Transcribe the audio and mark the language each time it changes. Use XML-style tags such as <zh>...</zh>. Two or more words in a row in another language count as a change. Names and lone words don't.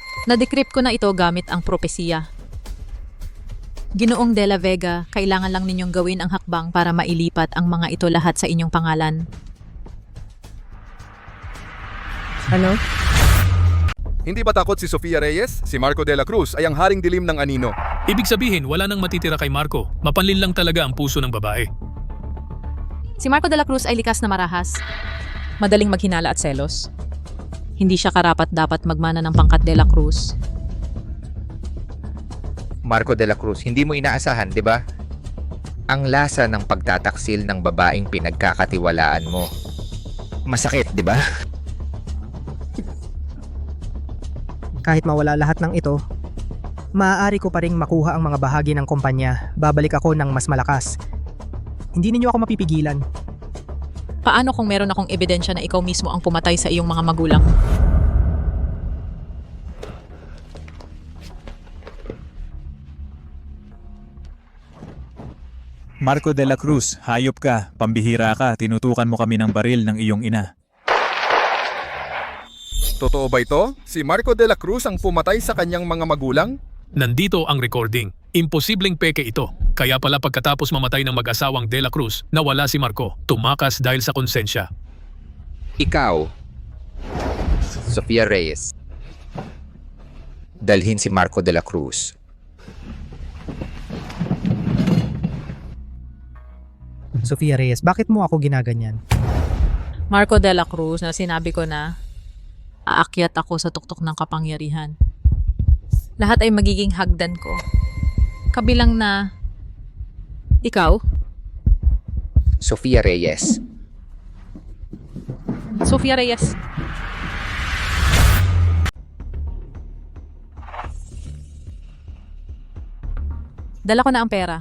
<tl>Na-decrypt ko na ito gamit ang propesiya. Ginoong de la Vega, kailangan lang ninyong gawin ang hakbang para mailipat ang mga ito lahat sa inyong pangalan. Ano? Hindi ba takot si Sofia Reyes? Si Marco de la Cruz ay ang haring dilim ng anino. Ibig sabihin, wala nang matitira kay Marco. Mapanlin lang talaga ang puso ng babae. Si Marco de la Cruz ay likas na marahas. Madaling maghinala at selos. Hindi siya karapat-dapat magmana ng pangkat de la Cruz. Marco de la Cruz, hindi mo inaasahan, di ba? Ang lasa ng pagtataksil ng babaeng pinagkakatiwalaan mo. Masakit, di ba? Kahit mawala lahat ng ito, maaari ko pa ring makuha ang mga bahagi ng kumpanya. Babalik ako ng mas malakas. Hindi ninyo ako mapipigilan. Paano kung meron akong ebidensya na ikaw mismo ang pumatay sa iyong mga magulang? Marco de la Cruz, hayop ka, pambihira ka, tinutukan mo kami ng baril ng iyong ina. Totoo ba ito? Si Marco de la Cruz ang pumatay sa kanyang mga magulang? Nandito ang recording. Imposibleng peke ito. Kaya pala pagkatapos mamatay ng mag-asawang de la Cruz, nawala si Marco. Tumakas dahil sa konsensya. Ikaw, Sofia Reyes, dalhin si Marco de la Cruz. Sofia Reyes, bakit mo ako ginaganyan? Marco de la Cruz, na sinabi ko na aakyat ako sa tuktok ng kapangyarihan. Lahat ay magiging hagdan ko. Kabilang na ikaw, Sofia Reyes. Sofia Reyes. Dala ko na ang pera.</tl>